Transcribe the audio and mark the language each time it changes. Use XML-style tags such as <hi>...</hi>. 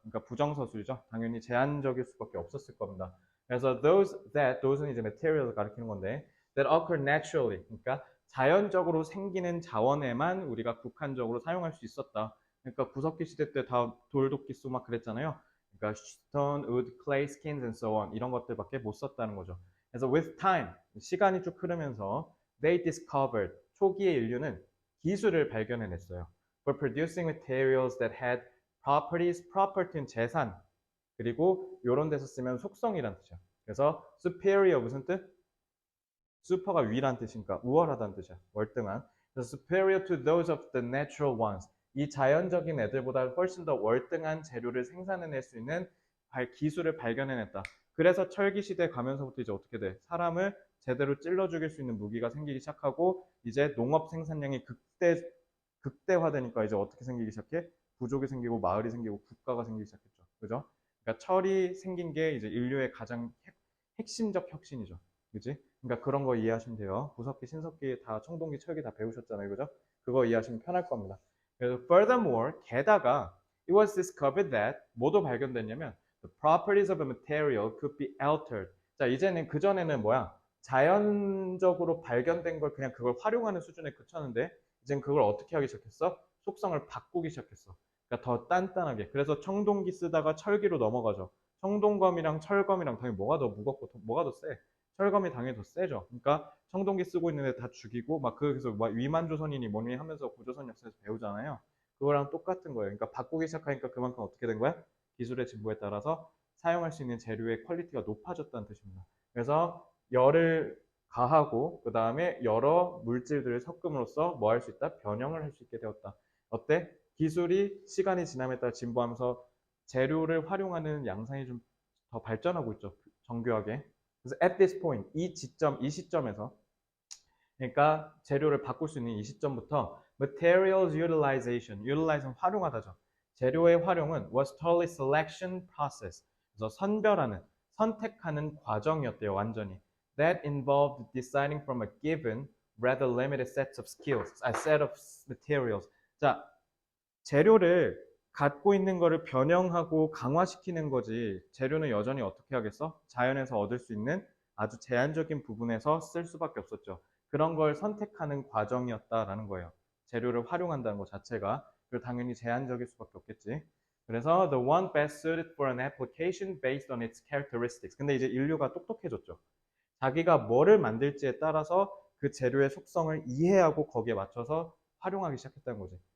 <ko>그러니까 부정서술이죠. 당연히 제한적일 수밖에 없었을 겁니다. 그래서 those는 이제 material을 가리키는 건데</ko> <en>that occur naturally.</en> <ko>그러니까 자연적으로 생기는 자원에만 우리가 국한적으로 사용할 수 있었다. 그러니까 구석기 시대 때 다 돌도끼 쏘 막 그랬잖아요.</ko> <en>그러니까 stone, wood, clay, skins and so on</en> <ko>이런 것들밖에 못 썼다는 거죠. 그래서</ko> <en>with time,</en> <ko>시간이 쭉 흐르면서</ko> <en>they discovered,</en> <ko>초기의 인류는 기술을 발견해냈어요.</ko> <en>for producing materials that had properties,</en> <ko>property는 재산, 그리고 이런 데서 쓰면 속성이란 뜻이야. 그래서 superior 무슨 뜻? super가 위란 뜻이니까 우월하다는 뜻이야. 월등한. 그래서</ko> <en>superior to those of the natural ones.</en> <ko>이 자연적인 애들보다 훨씬 더 월등한 재료를 생산해낼 수 있는 기술을 발견해냈다. 그래서 철기 시대 가면서부터 이제 어떻게 돼? 사람을 제대로 찔러 죽일 수 있는 무기가 생기기 시작하고 이제 농업 생산량이 극대화되니까 이제 어떻게 생기기 시작해? 부족이 생기고 마을이 생기고 국가가 생기기 시작했죠. 그죠? 그러니까 철이 생긴 게 이제 인류의 가장 핵심적 혁신이죠. 그지? 그러니까 그런 거 이해하시면 돼요. 구석기, 신석기 다 청동기, 철기 다 배우셨잖아요. 그죠? 그거 이해하시면 편할 겁니다. 그래서</ko> <en>furthermore,</en> <ko>게다가</ko> <en>it was discovered that</en> <ko>뭐도 발견됐냐면</ko> <en>the properties of a material could be altered.</en> <ko>자, 이제는 그전에는 뭐야? 자연적으로 발견된 걸 그냥 그걸 활용하는 수준에 그쳤는데 이젠 그걸 어떻게 하기 시작했어? 속성을 바꾸기 시작했어. 그러니까 더 단단하게. 그래서 청동기 쓰다가 철기로 넘어가죠. 청동검이랑 철검이랑 당연히 뭐가 더 무겁고 뭐가 더 세? 철검이 당연히 더 세죠. 그러니까 청동기 쓰고 있는데 다 죽이고 막 그래서 막 위만조선인이 뭐니 하면서 고조선 역사에서 배우잖아요. 그거랑 똑같은 거예요. 그러니까 바꾸기 시작하니까 그만큼 어떻게 된 거야? 기술의 진보에 따라서 사용할 수 있는 재료의 퀄리티가 높아졌다는 뜻입니다. 그래서 열을 가하고 그 다음에 여러 물질들을 섞음으로써 뭐 할 수 있다? 변형을 할 수 있게 되었다. 어때? 기술이 시간이 지남에 따라 진보하면서 재료를 활용하는 양상이 좀 더 발전하고 있죠. 정교하게. 그래서</ko> <en>at this point,</en> <ko>이 시점에서 그러니까 재료를 바꿀 수 있는 이 시점부터 materials utilization은 활용하다죠. 재료의 활용은</ko> <en>was totally selection process.</en> <ko>그래서 선택하는 과정이었대요, 완전히.</ko> <en>That involved deciding from a given rather limited set of materials.</en> <ko>자, 재료를 갖고 있는 거를 변형하고 강화시키는 거지. 재료는 여전히 어떻게 하겠어? 자연에서 얻을 수 있는 아주 제한적인 부분에서 쓸 수밖에 없었죠. 그런 걸 선택하는 과정이었다라는 거예요. 재료를 활용한다는 것 자체가. 그리고 당연히 제한적일 수밖에 없겠지. 그래서</ko> <en>the one best suited for an application based on its characteristics.</en> <ko>근데 이제 인류가 똑똑해졌죠. 자기가 뭐를 만들지에 따라서 그 재료의 속성을 이해하고 거기에 맞춰서 활용하기 시작했다는 거지.</ko>